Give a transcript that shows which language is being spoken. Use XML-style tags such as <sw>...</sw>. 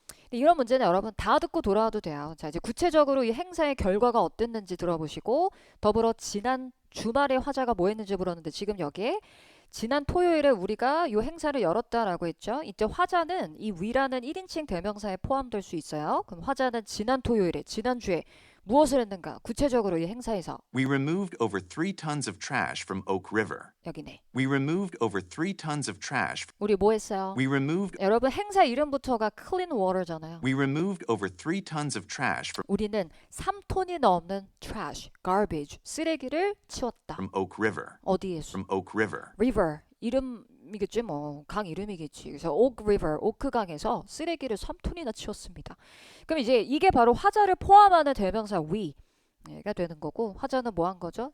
<ko>근데 이런 문제는 여러분 다 듣고 돌아와도 돼요. 자, 이제 구체적으로 이 행사의 결과가 어땠는지 들어보시고 더불어 지난 주말에 화자가 뭐 했는지 물었는데 지금 여기에 지난 토요일에 우리가 이 행사를 열었다라고 했죠. 이때 화자는 이 we라는 1인칭 대명사에 포함될 수 있어요. 그럼 화자는 지난 토요일에, 지난주에 무엇을 했는가? 구체적으로 이 행사에서</ko> <en>We removed over 3 tons of trash from Oak River.</en> <ko>여기네.</ko> <en>We removed over 3 tons of trash.</en> <ko>우리 뭐 했어요?</ko> <en>We removed</en> <ko>여러분 행사 이름부터가 clean water잖아요.</ko> <en>We removed over 3 tons of trash</en> <ko>우리는 3톤이 넘는 trash, garbage, 쓰레기를 치웠다.</ko> <en>from Oak River.</en> <ko>어디에서?</ko> <en>From Oak River.</en> <ko>river, 이름이겠지 뭐. 강 이름이겠지. 그래서 Oak River, 오크강에서 쓰레기를 3톤이나 치웠습니다. 그럼 이제 이게 바로 화자를 포함하는 대명사 we가 되는 거고 화자는 뭐 한 거죠?</ko>